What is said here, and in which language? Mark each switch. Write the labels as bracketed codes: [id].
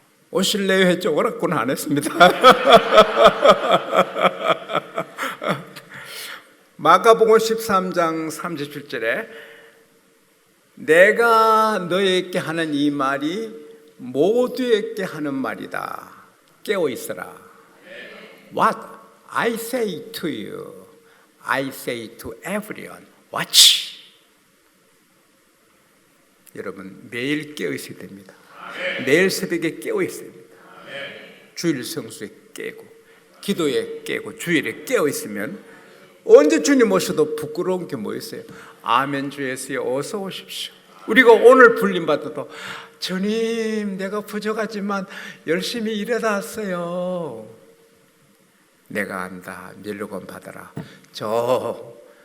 [ko] 오실래요 했죠. 오락고는 안 했습니다. 마가복음 13장 37절에 내가 너에게 하는 이 말이 모두에게 하는 말이다. 깨어 있어라. [en] What I say to you, I say to everyone. Watch. [ko] 여러분 매일 깨어 있어야 됩니다. 매일 새벽에 깨어 있어야 됩니다. 주일 성수에 깨고 기도에 깨고 주일에 깨어 있으면 언제 주님 오셔도 부끄러운 게 뭐 있어요? 아멘 주 예수여 어서 오십시오. 우리가 오늘 불림받아도 주님 내가 부족하지만 열심히 일하다 왔어요. 내가 안다. 멸류관 받아라. 저